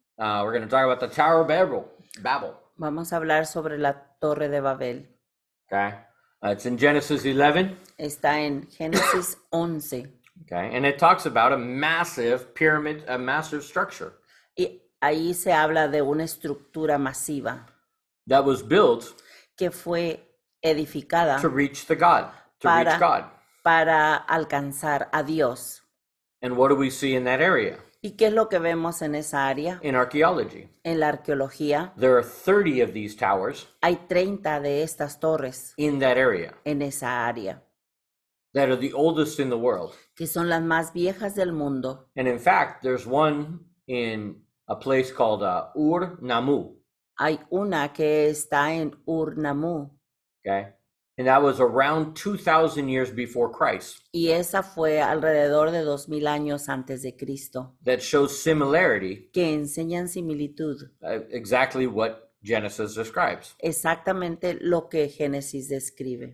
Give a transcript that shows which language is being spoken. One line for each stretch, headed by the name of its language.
English: We're going to talk about the Tower of Babel.
Spanish: Vamos a hablar sobre la Torre de Babel.
English: Okay. It's in Genesis 11.
Spanish: Está en Génesis 11.
English: Okay. And it talks about a massive pyramid, a massive structure.
Spanish: Y ahí se habla de una estructura masiva
English: that was built
Spanish: que fue edificada
English: to reach the God, reach God.
Spanish: Para alcanzar a Dios.
English: And what do we see in that area?
Spanish: ¿Y qué es lo que vemos en esa área?
English: In archaeology.
Spanish: En la arqueología.
English: There are 30 of these towers.
Spanish: Hay 30 de estas torres.
English: In that area.
Spanish: En esa área.
English: That are the oldest in the world.
Spanish: Que son las más viejas del mundo.
English: And in fact, there's one in a place called Ur-Nammu.
Spanish: Hay una que está en Ur-Nammu.
English: Okay. And that was around 2,000 years before Christ.
Spanish: Y esa fue alrededor de 2000 años antes de Cristo.
English: That shows similarity.
Spanish: Que enseñan similitud.
English: Exactly what Genesis describes.
Spanish: Exactamente lo que Génesis describe.